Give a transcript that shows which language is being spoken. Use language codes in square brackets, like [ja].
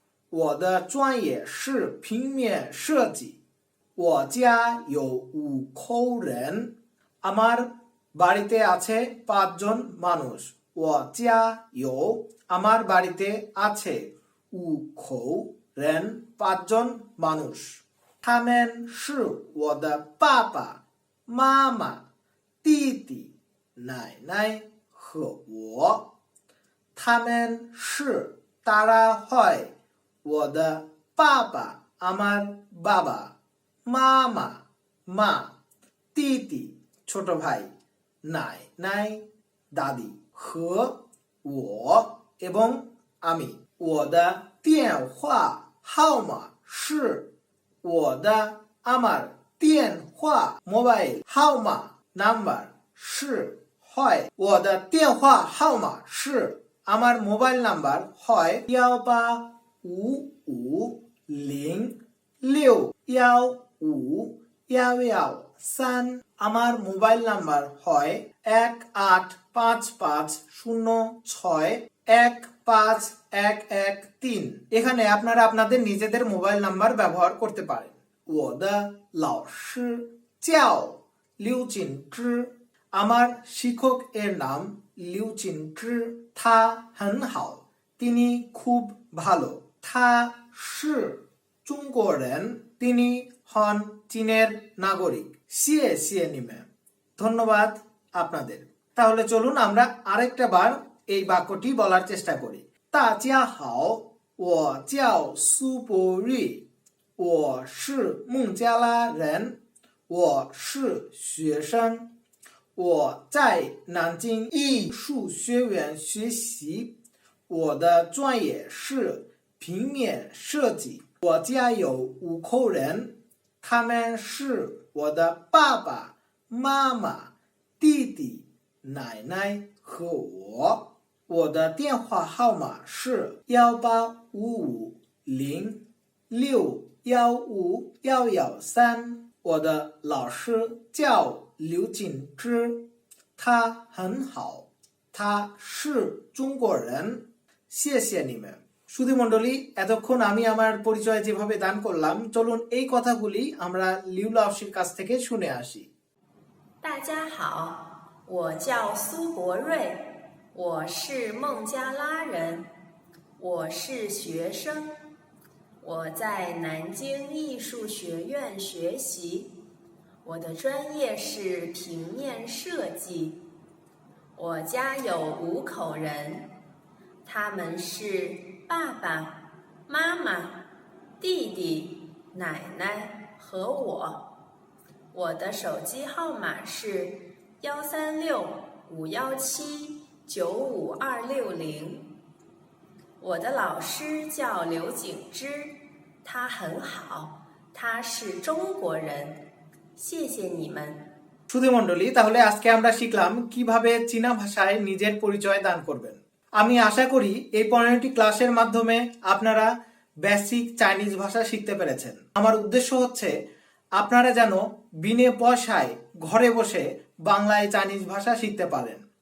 [zh] 我的专业是平面设计。我家有5口人， [bn] আমার বাড়িতে আছে 5 জন মানুষ। [zh] 我家有 [bn] আমার বাড়িতে আছে [zh] 5口人 [bn] 5 জন মানুষ। [zh] 他们是我的爸爸妈妈弟弟奶奶和我。他们是 [bn] তারা হয় [zh] 我的爸爸 [bn] আমার বাবা, মামা মা, দিদি ছোট ভাই, নাই নাই দাদি, [zh] 和我 [bn] এবং আমি। [zh] 我的电话号码是我的 [bn] আমার [zh] 电话 [bn] মোবাইল [zh] 号码 [bn] নাম্বার [zh] 是 [bn] হয় [zh] 我的电话号码是 [bn] আমার মোবাইল নাম্বার হয় [zh] 185506115 [bn] 113 আমার মোবাইল নাম্বার হয় 18556151113। এখানে আপনারা আপনাদের নিজেদের মোবাইল নাম্বার ব্যবহার করতে পারেন। [zh] 我的老师叫刘锦芝 [bn] আমার শিক্ষক এর নাম লিউ চিনজ্রি। [zh] 他很好 [bn] তিনি খুব ভালো। [zh] 他是中国人 [bn] তিনি হন চীনের নাগরিক। [zh] 谢谢你们 [bn] ধন্যবাদ আপনাদের। তাহলে চলুন আমরা আরেকটা বার এই বাক্যটি বলার চেষ্টা করি। [zh] 大家好，我叫苏博瑞，我是孟加拉人，我是学生，我在南京艺术学院学习，我的专业是平面设计。我家有5口人，他们是我的爸爸妈妈、弟弟、奶奶和我。我的电话号码是18550615113。我的老师叫刘锦芝，他很好，他是中国人。谢谢你们。 [bn] সুধী মণ্ডলী, এতক্ষণ আমি আমার পরিচয় যেভাবে দান করলাম, চলুন এই কথাগুলি আমরা লিউ লাওশির কাছ থেকে শুনে আসি। [zh] 大家好，我叫苏博瑞，我是孟加拉人，我是学生，我在南京艺术学院学习，我的专业是平面设计。我家有5口人，他们是爸爸妈妈、弟弟、奶奶和我。我的手机号码是13651795260。我的老师叫刘景芝，他很好，他是中国人。谢谢你们。 [bn] সুধী মণ্ডলী, তাহলে আজকে আমরা শিখলাম কিভাবে চীনা ভাষায় নিজের পরিচয় দান করবেন। আমি আশা করি এই 15টি ক্লাসের মাধ্যমে আপনারা বেসিক চাইনিজ ভাষা শিখতে পেরেছেন। আমার উদ্দেশ্য হচ্ছে আপনারা যেন বিনে পয়সায় ঘরে বসে বাংলায় চাইনিজ ভাষা শিখতে পারেন।